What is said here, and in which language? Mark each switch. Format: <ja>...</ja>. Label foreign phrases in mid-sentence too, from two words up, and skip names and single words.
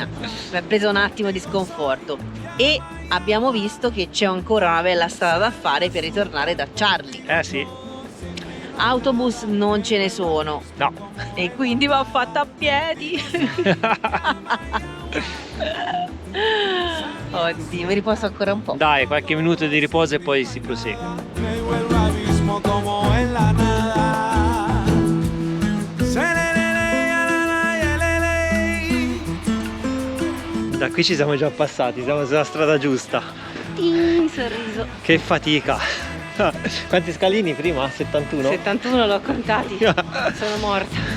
<it>Mi ha preso un attimo di sconforto. E abbiamo visto che c'è ancora una bella strada da fare per ritornare da Charlie. Sì. Autobus non ce ne sono. No. E quindi va fatta a piedi. Oddio, mi riposo ancora un po'. Dai, qualche minuto di riposo e poi si prosegue.</it> <es>Veo el abismo como en la nada.</es> <it>Da qui ci siamo già passati, siamo sulla strada giusta. Sorriso. Che fatica. Quanti scalini prima? 71? 71 l'ho contati. Sono morta.</it>